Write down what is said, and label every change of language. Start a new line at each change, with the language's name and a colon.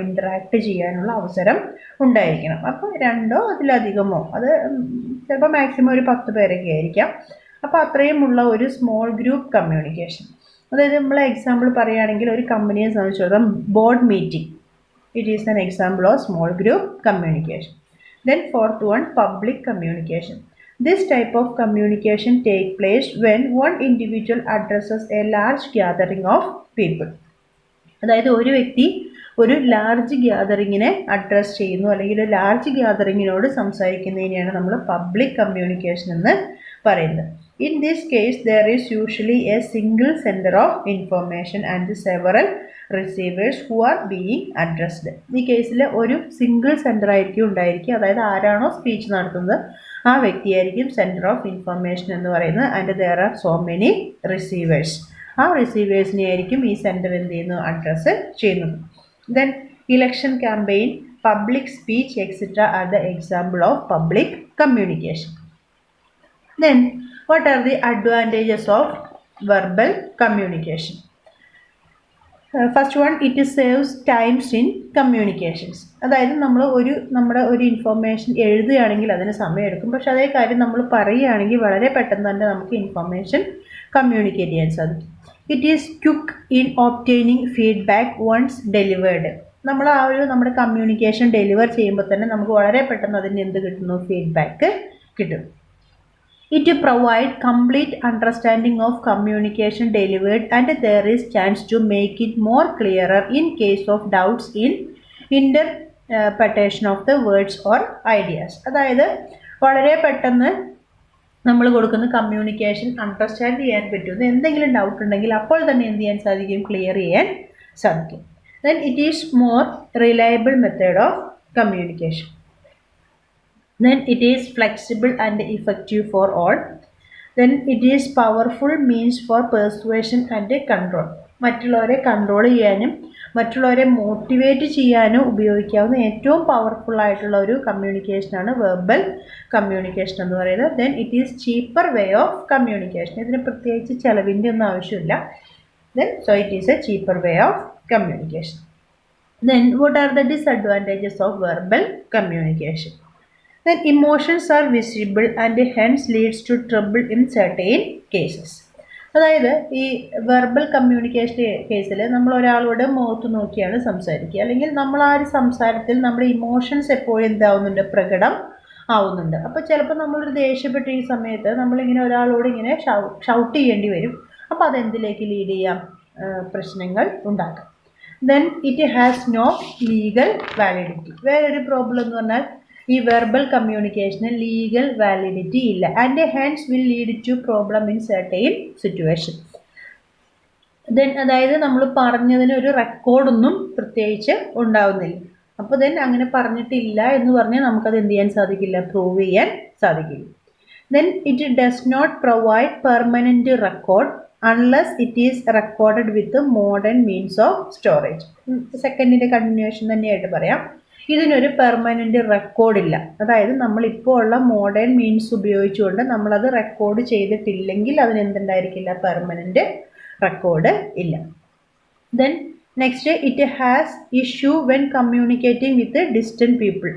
Malayalam: Interact ചെയ്യാനുള്ള അവസരം ഉണ്ടായിരിക്കണം. അപ്പോൾ രണ്ടോ അതിലധികമോ, അത് ചിലപ്പോൾ മാക്സിമം ഒരു 10 പേരൊക്കെ ആയിരിക്കാം. അപ്പോൾ അത്രയുമുള്ള ഒരു സ്മോൾ ഗ്രൂപ്പ് കമ്മ്യൂണിക്കേഷൻ. അതായത് നമ്മൾ എക്സാമ്പിൾ പറയുകയാണെങ്കിൽ ഒരു കമ്പനിയെ സംബന്ധിച്ചിടത്തോളം board meeting,
English: It is an example of small group communication. Then fourth one, public communication. This type of communication take place when one individual addresses a large gathering of people.
Malayalam: അതായത് ഒരു വ്യക്തി ഒരു large ഗ്യാതറിങ്ങിനെ address ചെയ്യുന്നു, അല്ലെങ്കിൽ ഒരു large ഗ്യാതറിങ്ങിനോട് സംസാരിക്കുന്നതിനെയാണ് നമ്മൾ public communication എന്ന് പറയുന്നത്.
English: In this case, there is usually a single sender of information and several receivers who are being addressed.
Malayalam: ഈ കേസിൽ ഒരു സിംഗിൾ സെൻഡർ ആയിരിക്കും ഉണ്ടായിരിക്കുക. അതായത് ആരാണോ സ്പീച്ച് നടത്തുന്നത് ആ വ്യക്തിയായിരിക്കും സെൻറ്റർ ഓഫ് ഇൻഫർമേഷൻ എന്ന് പറയുന്നത്.
English: And there are so many receivers.
Malayalam: ആ റിസീവേഴ്സിനെ ആയിരിക്കും ഈ സെൻറ്റർ എന്ത് ചെയ്യുന്നു? അഡ്രസ്സ് ചെയ്യുന്നത്. Then
English: election campaign, public speech, etc. are the example of public communication. Then, what are the advantages of verbal communication? First one, it saves times in communications.
Malayalam: അതായത് നമ്മുടെ ഒരു information എഴുതുകയാണെങ്കിൽ അതിന് സമയമെടുക്കും. പക്ഷെ അതേ കാര്യം നമ്മൾ പറയുകയാണെങ്കിൽ വളരെ പെട്ടെന്ന് തന്നെ നമുക്ക് ഇൻഫർമേഷൻ കമ്മ്യൂണിക്കേറ്റ് ചെയ്യാൻ സാധിക്കും.
English: It is quick in obtaining feedback once delivered.
Malayalam: നമ്മൾ നമ്മുടെ കമ്മ്യൂണിക്കേഷൻ ഡെലിവർ ചെയ്യുമ്പോൾ തന്നെ നമുക്ക് വളരെ പെട്ടെന്ന് അതിന് എന്ത് കിട്ടുന്നു? ഫീഡ്ബാക്ക് കിട്ടും.
English: It provides complete understanding of communication delivered, and there is chance to make it more clearer in case of doubts in interpretation of the words or ideas.
Malayalam: അതായത് വളരെ പെട്ടെന്ന് നമ്മൾ കൊടുക്കുന്ന കമ്മ്യൂണിക്കേഷൻ അണ്ടർസ്റ്റാൻഡ് ചെയ്യാൻ പറ്റും. എന്തെങ്കിലും ഡൗട്ട് ഉണ്ടെങ്കിൽ അപ്പോൾ തന്നെ എന്ത് ചെയ്യാൻ സാധിക്കും? ക്ലിയർ ചെയ്യാൻ സാധിക്കും.
English: Then it is more reliable method of communication. Then it is flexible and effective for all. Then it is powerful means for persuasion and control.
Malayalam: മറ്റുള്ളവരെ കൺട്രോൾ ചെയ്യാനും മറ്റുള്ളവരെ മോട്ടിവേറ്റ് ചെയ്യാനും ഉപയോഗിക്കാവുന്ന ഏറ്റവും പവർഫുൾ ആയിട്ടുള്ള ഒരു കമ്മ്യൂണിക്കേഷനാണ് വെർബൽ കമ്മ്യൂണിക്കേഷൻ എന്ന് പറയുന്നത്.
English: Then it is cheaper way of communication.
Malayalam: ഇതിന് പ്രത്യേകിച്ച് ചിലവിൻ്റെ ഒന്നും ആവശ്യമില്ല.
English: Then so it is a cheaper way of communication. Then what are the disadvantages of verbal communication? Then emotions are visible and hence leads to trouble in certain cases.
Malayalam: അതായത് ഈ verbal communication കേസിൽ നമ്മൾ ഒരാളോട് മുഖത്ത് നോക്കിയാണ് സംസാരിക്കുക, അല്ലെങ്കിൽ നമ്മൾ ആ ഒരു സംസാരത്തിൽ നമ്മുടെ ഇമോഷൻസ് എപ്പോഴും എന്താവുന്നുണ്ട്? പ്രകടം ആവുന്നുണ്ട്. അപ്പോൾ ചിലപ്പോൾ നമ്മളൊരു ദേഷ്യപ്പെട്ട ഈ സമയത്ത് നമ്മളിങ്ങനെ ഒരാളോട് ഇങ്ങനെ ഷൗട്ട് ചെയ്യേണ്ടി വരും. അപ്പോൾ അതെന്തിലേക്ക് ലീഡ് ചെയ്യാം? പ്രശ്നങ്ങൾ ഉണ്ടാക്കാം.
English: Then it has no legal validity.
Malayalam: വേറൊരു പ്രോബ്ലം എന്ന് പറഞ്ഞാൽ ഈ വെർബൽ കമ്മ്യൂണിക്കേഷന് ലീഗൽ വാലിഡിറ്റി ഇല്ല.
English: And hence will lead to problem in certain situation.
Malayalam: Then അതായത് നമ്മൾ പറഞ്ഞതിന് ഒരു റെക്കോർഡൊന്നും പ്രത്യേകിച്ച് ഉണ്ടാവുന്നില്ല. അപ്പോൾ ദെൻ അങ്ങനെ പറഞ്ഞിട്ടില്ല എന്ന് പറഞ്ഞാൽ നമുക്കത് എന്ത് ചെയ്യാൻ സാധിക്കില്ല? പ്രൂവ് ചെയ്യാൻ സാധിക്കില്ല.
English: Then it does not provide permanent record unless it is recorded with the modern means of storage.
Malayalam: സെക്കൻഡിൻ്റെ continuation തന്നെയായിട്ട് പറയാം. ഇതിനൊരു പെർമനൻറ്റ് റെക്കോർഡില്ല. അതായത് നമ്മളിപ്പോൾ ഉള്ള മോഡേൺ മീൻസ് ഉപയോഗിച്ചുകൊണ്ട് നമ്മളത് റെക്കോർഡ് ചെയ്തിട്ടില്ലെങ്കിൽ അതിനെന്തുണ്ടായിരിക്കില്ല? പെർമനൻറ്റ് റെക്കോർഡ് ഇല്ല.
English: Then next, it has issue when communicating with distant people.